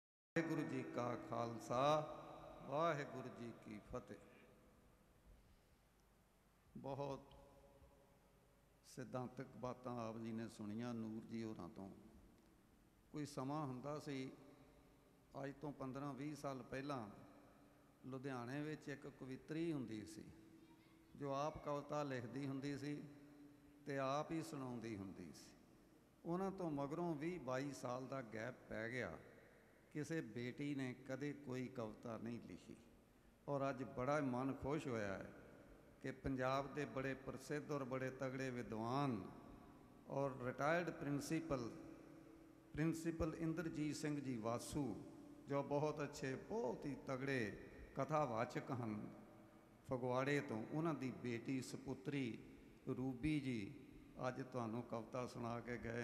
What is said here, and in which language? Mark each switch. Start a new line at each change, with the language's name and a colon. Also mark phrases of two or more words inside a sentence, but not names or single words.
Punjabi: ਵਾਹਿਗੁਰੂ ਜੀ ਕਾ ਖ਼ਾਲਸਾ ਵਾਹਿਗੁਰੂ ਜੀ ਕੀ ਫ਼ਤਿਹ। ਬਹੁਤ ਸਿਧਾਂਤਕ ਬਾਤਾਂ ਆਪ ਜੀ ਨੇ ਸੁਣੀਆਂ ਨੂਰ ਜੀ ਹੋਰਾਂ ਤੋਂ। ਕੋਈ ਸਮਾਂ ਹੁੰਦਾ ਸੀ ਅੱਜ ਤੋਂ 15-20 ਸਾਲ ਪਹਿਲਾਂ ਲੁਧਿਆਣੇ ਵਿੱਚ ਇੱਕ ਕਵਿੱਤਰੀ ਹੁੰਦੀ ਸੀ ਜੋ ਆਪ ਕਵਿਤਾ ਲਿਖਦੀ ਹੁੰਦੀ ਸੀ ਤੇ ਆਪ ਹੀ ਸੁਣਾਉਂਦੀ ਹੁੰਦੀ ਸੀ। ਉਨ੍ਹਾਂ ਤੋਂ ਮਗਰੋਂ 20-22 ਸਾਲ ਕਾ ਗੈਪ ਪੈ ਗਿਆ, ਕਿਸੀ ਬੇਟੀ ਨੇ ਕਦੇ ਕੋਈ ਕਵਿਤਾ ਨਹੀਂ ਲਿਖੀ। ਔਰ ਅੱਜ ਬੜਾ ਮਨ ਖ਼ੁਸ਼ ਹੋਇਆ ਹੈ ਕਿ
Hindi: पंजाब के बड़े प्रसिद्ध और बड़े तगड़े विद्वान और रिटायर्ड प्रिंसीपल इंद्रजीत सिंह जी वासू, जो बहुत अच्छे बहुत ही तगड़े कथावाचक हैं
Punjabi: ਫਗਵਾੜੇ ਤੋਂ, ਉਨ੍ਹਾਂ ਦੀ ਬੇਟੀ ਸਪੁੱਤਰੀ ਰੂਬੀ ਜੀ ਅੱਜ ਤੁਹਾਨੂੰ ਕਵਿਤਾ ਸੁਣਾ ਕੇ ਗਏ।